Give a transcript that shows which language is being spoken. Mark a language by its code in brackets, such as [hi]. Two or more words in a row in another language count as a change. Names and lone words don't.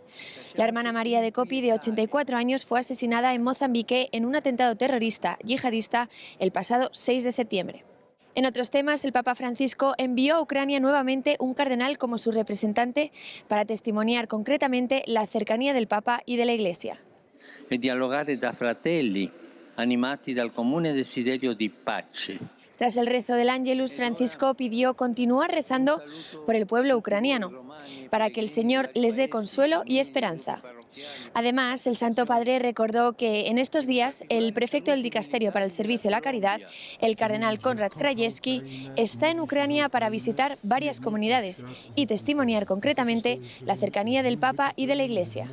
[es] La hermana María de Copi, de 84 años, fue asesinada en Mozambique en un atentado terrorista yihadista el pasado 6 de septiembre. En otros temas, el Papa Francisco envió a Ucrania nuevamente un cardenal como su representante para testimoniar concretamente la cercanía del Papa y de la Iglesia. [it] E dialogare da fratelli, animati dal comune desiderio di pace. [es] Tras el rezo del Ángelus, Francisco pidió continuar rezando por el pueblo ucraniano, para que el Señor les dé consuelo y esperanza. Además, el Santo Padre recordó que en estos días el prefecto del Dicasterio para el Servicio de la Caridad, el cardenal Konrad Krajewski, está en Ucrania para visitar varias comunidades y testimoniar concretamente la cercanía del Papa y de la Iglesia.